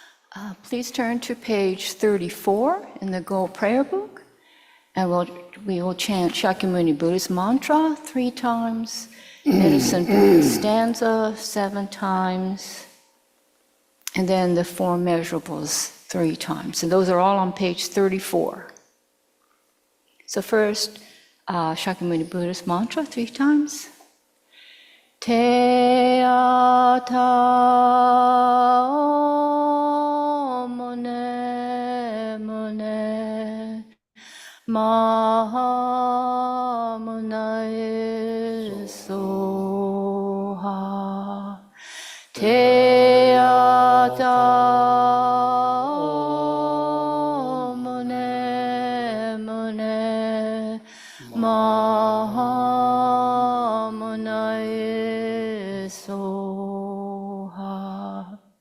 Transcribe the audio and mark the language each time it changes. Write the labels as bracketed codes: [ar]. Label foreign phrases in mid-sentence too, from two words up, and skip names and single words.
[en] Please turn to page 34 in the Gold Prayer Book, and we will chant Shakyamuni Buddha's mantra 3 times, Medicine Buddha stanza 7 times, and then the 4 measurables 3 times. And those are all on page 34. So first, Shakyamuni Buddha's mantra 3 times. [sa] Te ata mune mune maha munae soha. Te ata mune mune maha munae soha.